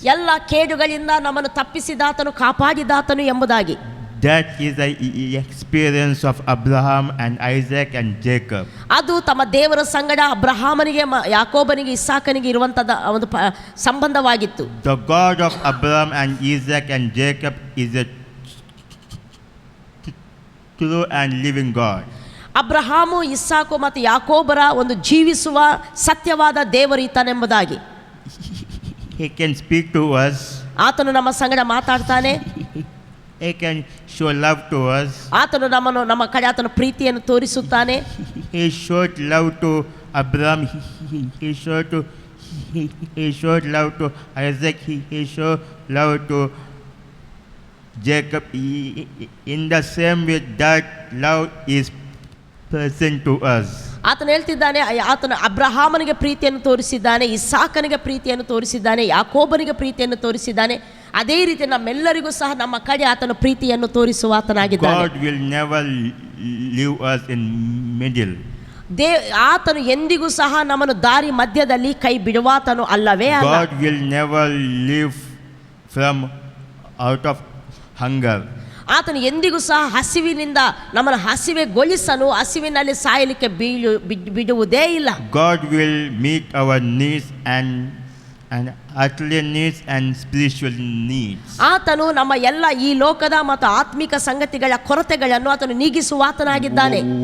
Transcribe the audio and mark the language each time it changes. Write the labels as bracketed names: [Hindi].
[Kannada] ಎಲ್ಲ ಕೇಡುಗಳಿಂದ ನಮ್ಮನ್ನು ತಪ್ಪಿಸಿದಾತನು, ಕಾಪಾಡಿದಾತನು ಎಂಬುದಾಗಿ. [English] That is the experience of Abraham and Isaac and Jacob. [Kannada] ಅದು ತಮ್ಮ ದೇವರ ಸಂಗಡ ಅಬ್ರಹಾಮನಿಗೆ, ಯಾಕೋಬನಿಗೆ, ಇಸಾಕನಿಗೆ ಇರುವಂತದ ಒಂದು ಸಂಬಂಧವಾಗಿತ್ತು. [English] The God of Abraham and Isaac and Jacob is a true and living God. [Kannada] Abraham, ಇಸ್ಸಾಕು ಮತ್ತು ಯಾಕೋಬರ ಒಂದು ಜೀವಿಸುವ ಸತ್ಯವಾದ ದೇವರು ಈತನೆಂಬುದಾಗಿ. [English] He can speak to us. [Kannada] ಆತನು ನಮ್ಮ ಸಂಗಡ ಮಾತಾಡ್ತಾನೆ. [English] He can show love to us. [Kannada] ಆತನು ನಮ್ಮ ಕಡೆ ಆತನ ಪ್ರೀತಿಯನ್ನು ತೋರಿಸುತ್ತಾನೆ. [English] He showed love to Abraham, he showed to he showed love to Isaac, he showed love to Jacob. In the same way, that love is present to us. [Kannada] ಆತನು ಹೇಳ್ತಿದ್ದಾನೆ, ಆತನು ಅಬ್ರಹಾಮನಿಗೆ ಪ್ರೀತಿಯನ್ನು ತೋರಿಸಿದ್ದಾನೆ, ಇಸಾಕನಿಗೆ ಪ್ರೀತಿಯನ್ನು ತೋರಿಸಿದ್ದಾನೆ, ಯಾಕೋಬನಿಗೆ ಪ್ರೀತಿಯನ್ನು ತೋರಿಸಿದ್ದಾನೆ. ಅದೇ ರೀತಿ ನಮ್ಮೆಲ್ಲರಿಗೂ ಸಹ ನಮ್ಮ ಕಡೆ ಆತನ ಪ್ರೀತಿಯನ್ನು ತೋರಿಸುವ ಆತನಾಗಿದ್ದಾನೆ. [English] God will never leave us in middle. [Kannada] ಆತನು ಎಂದಿಗೂ ಸಹ ನಮ್ಮನ್ನು ದಾರಿ ಮಧ್ಯದಲ್ಲಿ ಕೈ ಬಿಡುವಾತನು ಅಲ್ಲವೇ ಅಲ್ಲ. [English] God will never leave from out of hunger. [Kannada] ಆತನು ಎಂದಿಗೂ ಸಹ ಹಸಿವಿನಿಂದ ನಮ್ಮನ್ನು ಹಸಿವೆಗೊಳಿಸಲು, ಹಸಿವಿನಲ್ಲಿ ಸಾಯಲಿಕ್ಕೆ ಬಿಡುವುದೇ ಇಲ್ಲ. [English] God will meet our needs and earthly needs and spiritual needs. [Kannada] ಆತನು ನಮ್ಮ ಎಲ್ಲ ಈ ಲೋಕದ ಮತ್ತು ಆತ್ಮಿಕ ಸಂಗತಿಗಳ ಕೊರತೆಗಳನ್ನು ಆತನು ನೀಗಿಸುವ ಆತನಾಗಿದ್ದಾನೆ.